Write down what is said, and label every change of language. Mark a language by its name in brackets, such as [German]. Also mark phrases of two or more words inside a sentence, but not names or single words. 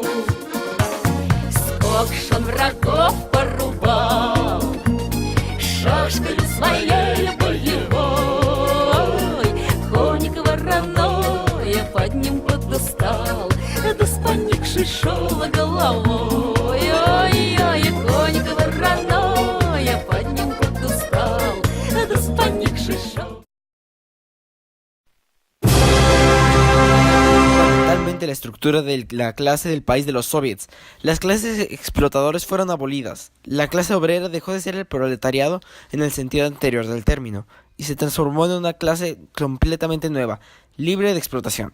[Russian] Сколько ж он врагов порубал шашкой своей боевой, коник вороной под ним подустал, да с поникшей шел головой. Ой-ой, коник вороной под ним подустал, да с поникшей шел. [Spanish] Fundamentalmente la estructura de la clase del país de los soviets. Las clases explotadores fueron abolidas. La clase obrera dejó de ser el proletariado en el sentido anterior del término y se transformó en una clase completamente nueva, libre de explotación.